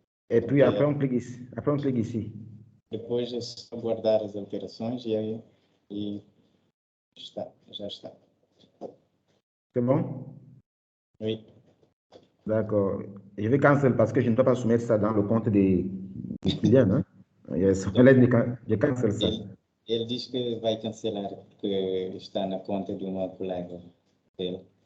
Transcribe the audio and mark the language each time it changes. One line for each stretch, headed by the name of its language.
French: Et puis après, on clique ici.
Portuguese: Depois é só guardar as alterações e já está.
French: C'est bon? Oui. D'accord. Je vais cancel parce que je ne peux pas soumettre ça dans le compte de Kylian. Hein? Yes. Je cancel ça.
Portuguese: Ele diz que vai cancelar porque está na conta de uma colega dele.